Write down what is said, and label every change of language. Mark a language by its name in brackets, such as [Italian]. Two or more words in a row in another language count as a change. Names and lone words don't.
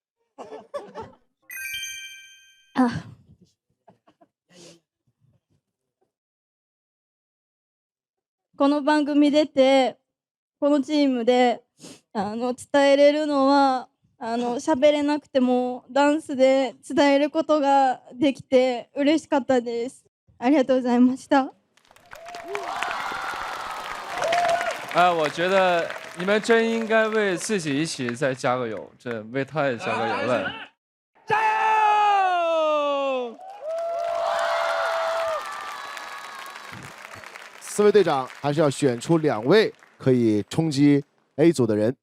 [Japanese] この番組出てこのチームで伝えれるのは喋れなくてもダンスで伝えることができて嬉しかったです。ありがとうございました。 [Chinese] 我觉得你们真应该为自己一起再加个油，这为他也加个油了。加油！4位队长还是要选出2位可以冲击 A 组的人。